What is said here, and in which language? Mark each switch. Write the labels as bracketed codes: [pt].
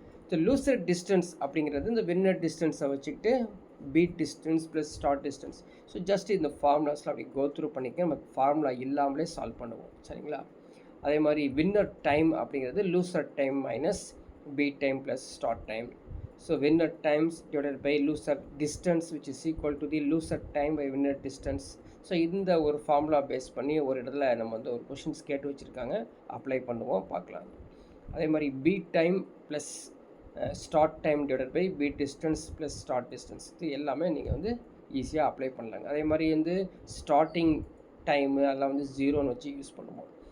[en] so loser distance [ta] அப்படிங்கிறது இந்த [en] winner டிஸ்டன்ஸை [ta] வச்சுக்கிட்டு [en] Beat distance plus start distance. [ta] So just இந்த ஃபார்முலாஸில் அப்படி கோ த்ரூ பண்ணிக்க, நமக்கு ஃபார்முலா இல்லாமலே சால்வ் பண்ணுவோம், சரிங்களா? அதே மாதிரி [en] winner time [ta] அப்படிங்கிறது [en] Loser time minus beat time plus start time. So winner times divided by loser distance, which is equal to the loser time by winner distance. [ta] So இந்த ஒரு ஃபார்முலா பேஸ் பண்ணி ஒரு இடத்துல நம்ம வந்து ஒரு கொஷின்ஸ் கேட்டு வச்சுருக்காங்க, அப்ளை பண்ணுவோம், பார்க்கலாம். அதே மாதிரி [en] beat time plus start time divided by beat distance plus start distance, [ta] இது எல்லாமே நீங்கள் வந்து ஈஸியாக அப்ளை பண்ணலாங்க. அதே மாதிரி வந்து ஸ்டார்டிங் டைமு அதெல்லாம் வந்து 0ன்னு வச்சு யூஸ் பண்ணுவோம்.